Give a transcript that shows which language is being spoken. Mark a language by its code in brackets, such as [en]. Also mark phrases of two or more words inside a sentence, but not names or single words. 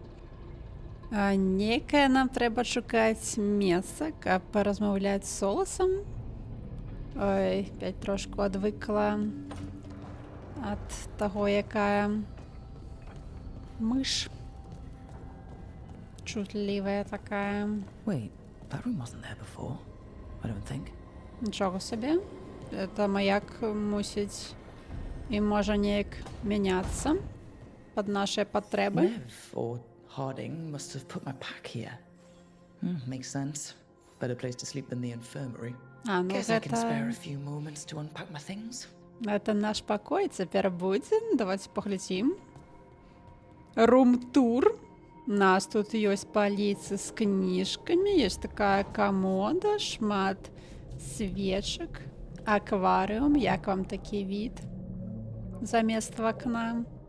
[be] Нейкае нам трэба шукаць месца, каб паразмаўляць з Соласам. Ой, пять трошку адвыкла ад таго, якая мыш. Чутлівая такая. [en] Wait, that room wasn't there before, I don't think. [be] Нічога сабе. Это маяк мусіць і можа неяк мяняцца пад нашыя патрэбы. [en] Nev or Harding must have put my pack here. Makes sense. Better place to sleep than the infirmary. [be] Ну [en] Guess I can spare a few moments to unpack my things. [be] Гэта наш пакой цяпер будзе. Давайте паглядзім. Рум-тур. У нас тут ёсць паліцы з кніжкамі, ёсць такая камода, шмат свечак, акварыум. Як вам такі від замест вакна?